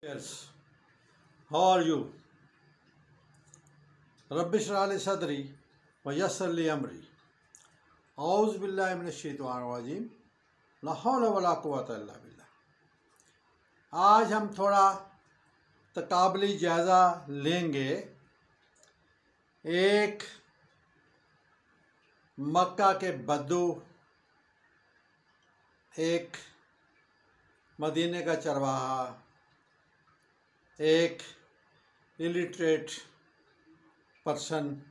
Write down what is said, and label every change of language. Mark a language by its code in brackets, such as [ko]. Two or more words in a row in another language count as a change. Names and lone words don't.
[en] Yes. How are you? [ar] رب اشرح لي صدري ويسر لي أمري. أعوذ بالله من الشيطان الرجيم. لا حول ولا قوة إلا بالله. [ur] آج ہم تھوڑا تقابلی جائزہ لیں گے ایک مکہ کے بدو، ایک مدینے کا چرواہا، ایک [en] illiterate person